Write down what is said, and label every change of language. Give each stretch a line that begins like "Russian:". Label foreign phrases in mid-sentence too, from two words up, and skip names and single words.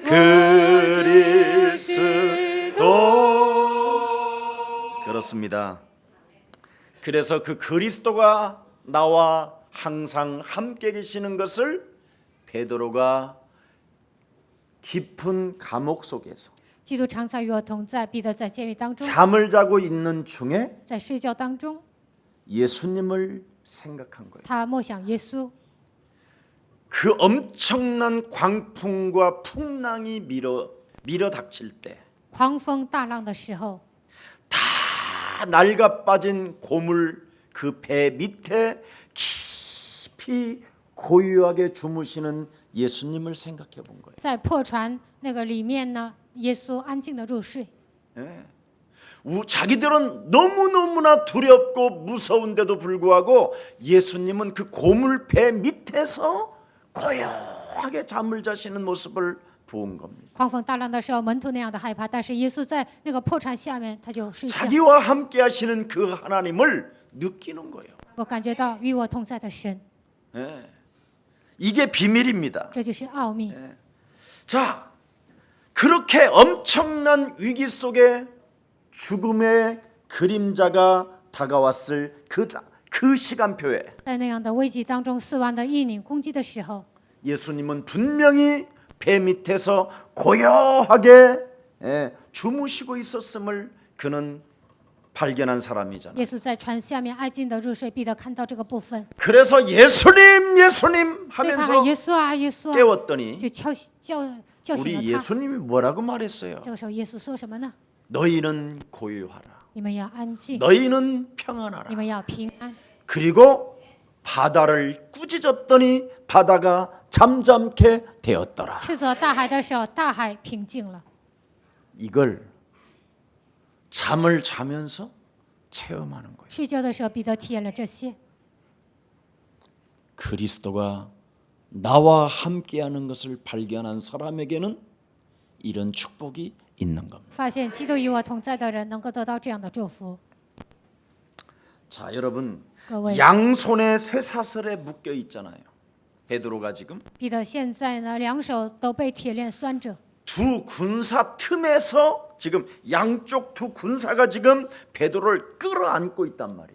Korean: 그리스도. 그렇습니다. 그래서 그 그리스도가 나와 항상 함께 계시는 것을 베드로가 깊은 감옥 속에서
Chinese: 基督常在与我同在。彼得在监狱当中，
Korean: 잠을 자고 있는 중에
Chinese: 在睡觉当中，
Korean: 예수님을 생각한 거예요.
Chinese: 他默想耶稣。
Korean: 그 엄청난 광풍과 풍랑이 밀어닥칠 때
Chinese: 狂风大浪的时候，
Korean: 다 낡아 빠진 고물 그 배 밑에 깊이 고요하게 주무시는 예수님을 생각해 본 거예요.
Chinese: 在破船那个里面呢，耶稣安静的入睡。
Korean: 자기들은 너무너무나 두렵고 무서운데도 불구하고 예수님은 그 고물 배 밑에서 고요하게 잠을 자시는 모습을 본 겁니다.
Chinese: 狂风大浪的时候，门徒那样的害怕，但是耶稣在那个破船下面，他就睡觉。
Korean: 자기와 함께 하시는 그 하나님을 느끼는 거예요.
Chinese: 我感觉到与我同在的神，
Korean: 이게 비밀입니다.
Chinese: 这就是奥秘。
Korean: 자, 그렇게 엄청난 위기 속에 죽음의 그림자가 다가왔을 그 시간표에
Chinese: 在那样的危机当中，死亡的阴影攻击的时候，
Korean: 예수님은 분명히 배 밑에서 고요하게 주무시고 있었음을 그는 발견한 사람이잖아요.
Chinese: 耶稣在船下面安静的入睡，彼得看到这个部分，
Korean: 그래서 예수님 예수님
Chinese: 所以他
Korean: 하면서
Chinese: 喊耶稣啊耶稣啊，
Korean: 깨웠더니
Chinese: 就叫醒
Korean: 우리
Chinese: 了他。
Korean: 예수님이 뭐라고 말했어요?
Chinese: 这个时候，耶稣说什么呢？
Korean: 너희는 고요하라.
Chinese: 你们要安静，
Korean: 너희는 평안하라.
Chinese: 你们要平安。
Korean: 그리고 바다를 꾸짖었더니 바다가 잠잠케 되었더라.
Chinese: 斥责大海的时候，大海平静了。
Korean: 이걸 잠을 자면서 체험하는 거예요.
Chinese: 睡觉的时候，彼得体验了这些。
Korean: 그리스도가 나와 함께하는 것을 발견한 사람에게는 이런 축복이 있는 겁니다.
Chinese: 发现基督与我同在的人能够得到这样的祝福。
Korean: 자, 여러분,
Chinese: 各位，
Korean: 양손에 쇠사슬에 묶여 있잖아요. 베드로가 지금
Chinese: 彼得现在呢，两手都被铁链拴着，
Korean: 두 군사 틈에서 지금 양쪽 두 군사가 지금 베드로를 끌어안고 있단 말이죠.